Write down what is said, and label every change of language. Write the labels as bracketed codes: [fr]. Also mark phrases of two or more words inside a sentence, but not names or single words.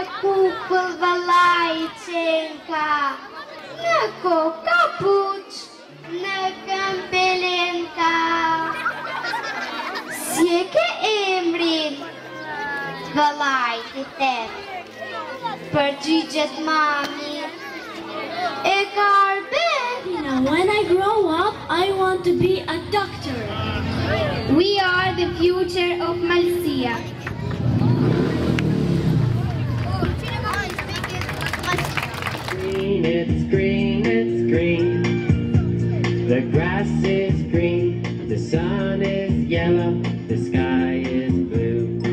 [sq] bukull vallai qenka, në kokë kapuç, në këmbë pelenka. Si e ke emrin? Vallai ti thep, përgjigjet mami, e ka arben. [en] When I grow up, I want to be a doctor. We are the future of Malsia. Green, it's green, it's green. The grass is green, the sun is yellow, the sky is blue.